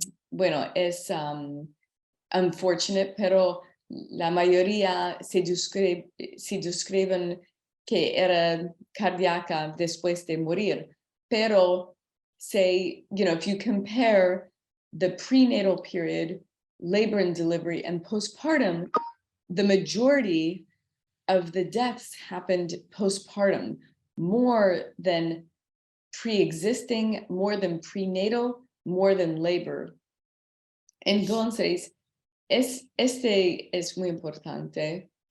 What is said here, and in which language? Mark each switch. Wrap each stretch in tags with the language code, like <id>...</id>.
<es>Bueno, es unfortunate, pero la mayoría se describen que era cardíaca después de morir.</es> <en>Pero if you compare the prenatal period, labor and delivery, and postpartum, the majority of the deaths happened postpartum, more than pre-existing, more than prenatal, more than labor.</en> <es>Entonces, es muy importante.</es>